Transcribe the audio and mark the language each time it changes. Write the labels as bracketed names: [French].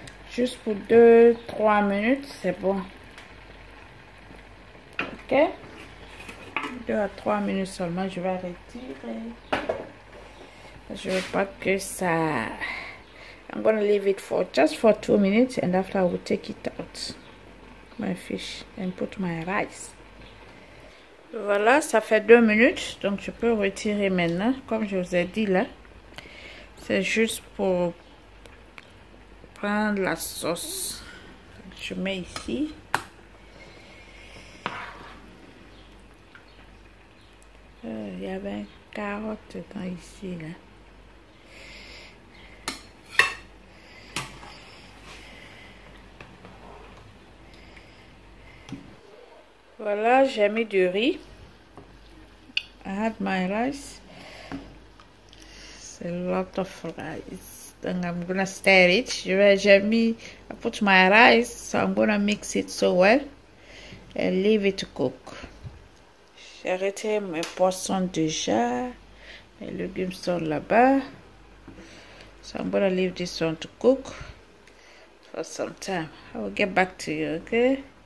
[French] Juste pour 2-3 minutes, c'est bon. Ok? 2 à 3 minutes seulement, je vais retirer. Je veux pas que ça... [English] I'm gonna leave it for just for 2 minutes and after I will take it out. My fish and put my rice. [French] Voilà, ça fait 2 minutes, donc je peux retirer maintenant. Comme je vous ai dit là, c'est juste pour prendre la sauce. Je mets ici. Il y avait une carotte dedans ici là. Voilà, j'ai mis du riz. [English] I had my rice. It's a lot of rice. Then I'm gonna stir it. I put my rice, so I'm gonna mix it so well and leave it to cook. [French] J'ai arrêté mes poissons déjà. Les légumes sont là-bas. [English] So I'm gonna leave this one to cook for some time. I will get back to you, okay?